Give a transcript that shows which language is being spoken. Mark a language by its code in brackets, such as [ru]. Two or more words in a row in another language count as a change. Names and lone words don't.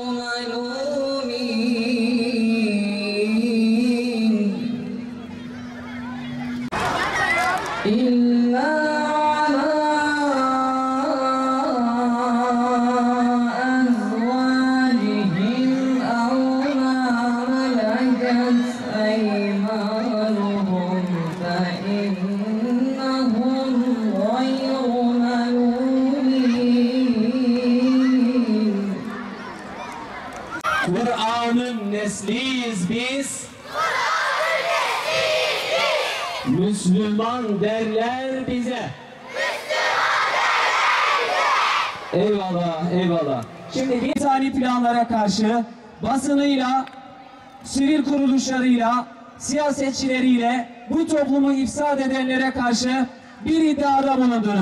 [ar] ملومين إلا على أزواجهم أو ما ملكت أيمانهم فإنهم غير ملومين [tr] Kur'an'ın nesliyiz biz. Müslüman derler bize. Eyvallah, eyvallah. Şimdi bir tane planlara karşı basınıyla, sivil kuruluşlarıyla, siyasetçileriyle bu toplumu ifsad edenlere karşı bir iddiada bulundunuz.